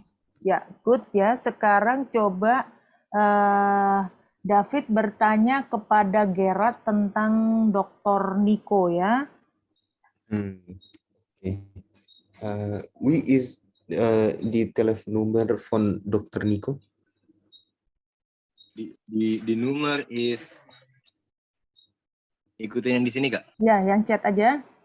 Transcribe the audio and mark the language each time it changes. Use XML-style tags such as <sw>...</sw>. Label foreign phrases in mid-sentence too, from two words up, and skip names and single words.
<id>Ya, good ya. Sekarang coba David bertanya kepada Gerard tentang Dr. Nico ya. Okay.</id> <de>Wie ist die Telefonnummer von Dr. Nico? Die Nummer is,</de> <id>ikutin yang di sini Kak? Ya, yang chat aja.</id>